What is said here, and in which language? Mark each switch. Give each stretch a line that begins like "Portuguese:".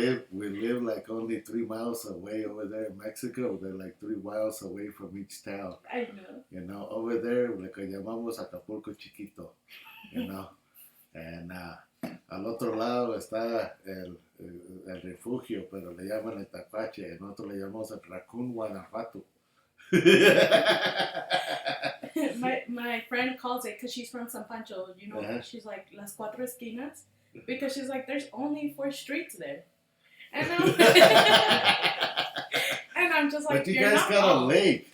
English: We live like only 3 miles away over there in Mexico. They're like 3 miles away from each town. I know. Over there,
Spanish: lo que llamamos Acapulco Chiquito, And al otro lado está el refugio, pero le llaman el Tacuache. En otro le llamamos el Raccoon, Guanajuato.
English: my friend calls it because she's from San Pancho. She's like Las Cuatro Esquinas because she's like there's only 4 streets there, and I'm just like. But you guys got a lake.